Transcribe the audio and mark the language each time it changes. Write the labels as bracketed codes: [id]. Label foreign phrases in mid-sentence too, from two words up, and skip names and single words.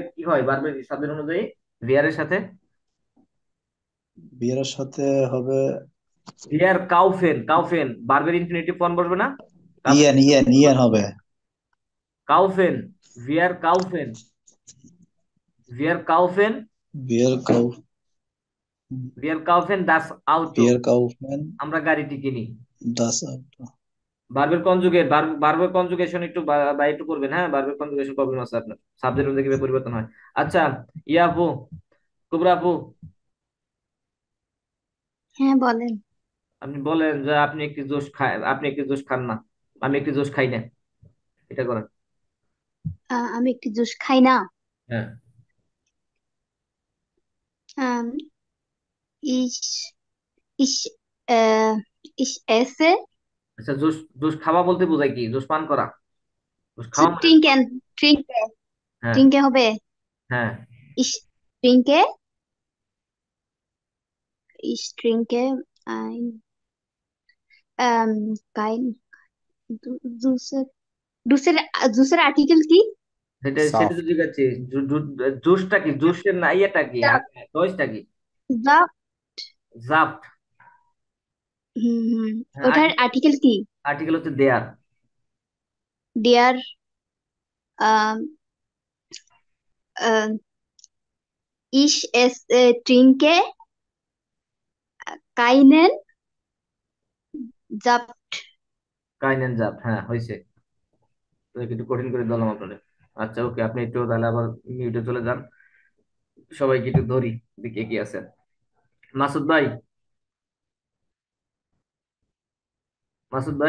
[bn] কি হয় ভার্বের শব্দের অনুযায়ী বিয়ারের সাথে? বিয়ারের সাথে হবে [de] wir kaufen, [bn] কাউফেন ভার্বের [en] infinitive form [bn] বসবে না? কাউফেন, ইয়েন ইয়েন ইয়েন হবে। [de] kaufen, wir kaufen. Wir kaufen Wir kauf, wir kaufen das Auto, wir kaufen [bn] আমরা গাড়িটি কিনি। [de] das Auto. [bn] বার্বের কনজুগেশন একটু বা একটু করবেন, হ্যাঁ, বার্বের [en] conjugation problem [bn] আছে আপনার, সাবজেক্ট অনুযায়ী কিভাবে পরিবর্তন হয়। আচ্ছা, ইয়া আপু, কুবরা আপু, হ্যাঁ বলেন। আপনি বলেন যে আপনি একটি জুস খান না, আমি একটি জুস খাই না, এটা করেন। আমি একটি জুস খাই না। হ্যাঁ, আম, [de] ich ich ich esse [bn] আচ্ছা, জুস জুস খাওয়া বলতে বোঝায় কি? জুস পান করা, জুস খাওয়া মানে তো- [de] trinken trinke [bn] হ্যাঁ, trinke হবে। হ্যাঁ, [de] ich trinke ich trinke ein kein [bn] জুসের জুসের জুসের আর্টিকেল কি? সেটা সেটা সাফ তো ঠিক আছে। জুসটা কি? জুসের না ইয়েটা কি? দইটা কি? যা জাফট। ওটার আর্টিকেল কি? আর্টিকেল হচ্ছে দেয়ার। [de] ডিয়ার ich trinke keinen Saft. [bn] কাইন এন্ড জাফট, হ্যাঁ হয়েছে। তো একটু কঠিন করে দিলাম আপনাদের। আচ্ছা ওকে, আপনি একটু তাহলে আবার মিউটে চলে যান, সবাইকে একটু ধরি দেখি কি আছে। মাসুদ ভাই, মাসুদ ভাই।